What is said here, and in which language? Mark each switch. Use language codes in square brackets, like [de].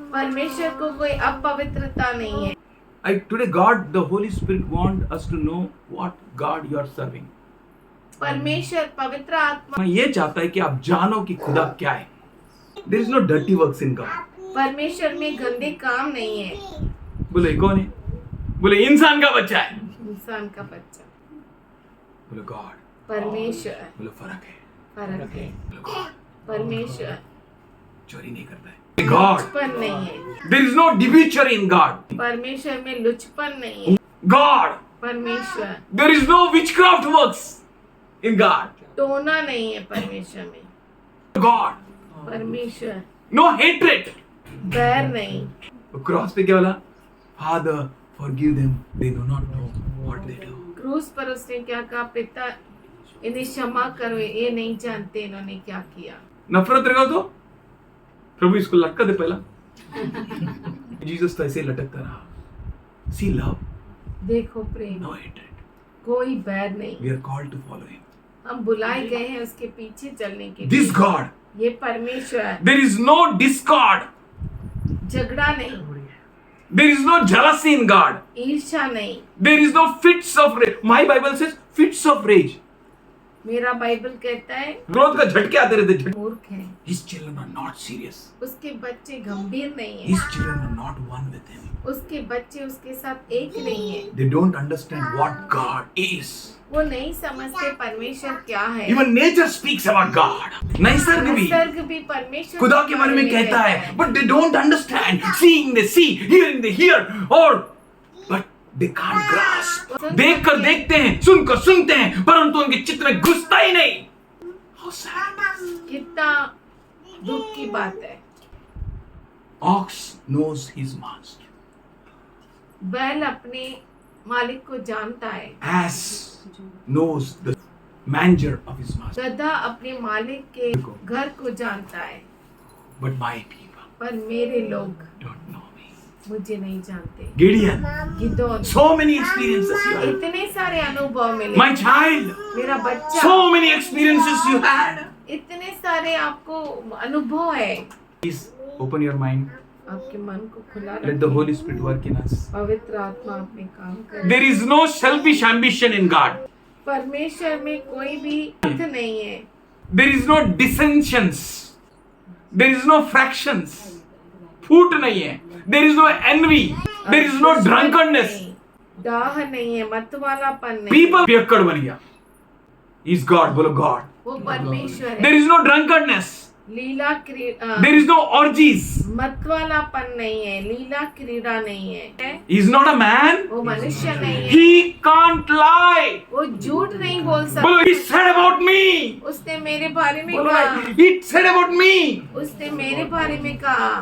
[hi] परमेश्वर को कोई अपवित्रता नहीं है। [en] Today God, the Holy Spirit want us to know what God you are serving. [hi] परमेश्वर पवित्र आत्मा ये चाहता है कि आप जानो कि खुदा क्या है. [en] There is no dirty works in God. [hi] परमेश्वर में गंदे काम नहीं है। बोले कौन है? बोले इंसान का बच्चा है. इंसान का बच्चा बोले गॉड. परमेश्वर, बोले फर्क है. फर्क है। बोले गॉड. परमेश्वर चोरी नहीं करता है. गॉड. लुचपन नहीं है, [en] There is no debauchery in God. [hi] परमेश्वर में लुचपन नहीं है। [en] God. [hi] परमेश्वर [en] There is no witchcraft works in God. [hi] टोना नहीं है परमेश्वर में। [en] God. [hi] परमेश्वर [en] No hatred. [hi] बैर नहीं। क्रॉस पे क्या बोला? [en] Father, forgive them. They do not know what they do. [hi] क्रूस पर उसने क्या कहा? पिता इन्हें क्षमा करो, ये नहीं जानते इन्होंने क्या किया। नफरत रहेगा तो प्रभु इसको लटका दे पहला. जीसस तो ऐसे ही लटकता रहा. [en] See love, [hi] देखो प्रेम, [en] no hatred. [hi] कोई बैर नहीं। [en] We are called to follow him. [hi] हम बुलाए गए हैं उसके पीछे चलने के लिए। [en] This God. [hi] ये परमेश्वर, [en] There is no discord. [hi] झगड़ा नहीं, [en] There is no jealousy in God. [hi] ईर्ष्या नहीं। [en] There is no fits of rage. My Bible says fits of rage. [hi] मेरा बाइबल कहता है क्रोध का झटके आते रहते. मूर्ख है, [en] His children are not serious. [hi] उसके बच्चे गंभीर नहीं है, [en] His children are not one with him. [hi] उसके बच्चे उसके साथ एक नहीं है। [en] They don't understand what God is. [hi] वो नहीं समझते परमेश्वर क्या है। [en] Even nature speaks about God. [hi] नैसर्ग भी निसर्ग भी परमेश्वर खुदा के बारे में कहता है. [en] But they don't understand. Seeing they see, hearing they hear, or but they can't grasp. [hi] देख कर देखते हैं, सुनकर सुनते हैं, परंतु उनके चित्त में घुसता ही नहीं. [en] How sad. [hi] कितना दुख की बात है। [en] Ox knows his master. [hi] बैल अपने मालिक को जानता है, [en] Ass knows the manger of his master. [hi] गधा अपने मालिक के घर को जानता है, [en] But my people [hi] पर मेरे लोग [en] don't know me. [hi] मुझे नहीं जानते। [en] Gideon, [hi] Gideon, [en] so many experiences you had. [hi] इतने सारे अनुभव मिले। [en] My child, [hi] मेरा बच्चा, [en] so many experiences you had. [hi] इतने सारे आपको अनुभव है। [en] Please open your mind. [hi] आपके मन को खुला [en] Let the [hi] रखिए। [en] Holy Spirit work in us. [hi] पवित्र आत्मा अपने काम करे। [en] There is no selfish ambition in God. [hi] परमेश्वर में कोई भी अर्थ नहीं है, [en] There is no dissensions. There is no fractions. [hi] फूट नहीं है. [en] There is no envy. There is no drunkenness. [hi] दाह नहीं है, मतवालापन नहीं। People पियक्कड़ बन गया. [en] Is God, [hi] बोलो [en] God. [hi] वो परमेश्वर है। [en] There is no drunkenness. [hi] लीला क्रीड़ा, [en] There is no orgies. [hi] मतवालापन नहीं है, लीला क्रीड़ा नहीं है। [en] He is not a man. [hi] वो मनुष्य नहीं है, [en] He can't lie. [hi] वो झूठ नहीं बोल बोलो, सकता। [en] he said about me. [hi] उसने मेरे बारे में बोलो, कहा, [en] he said about me. [hi] उसने मेरे बारे में कहा।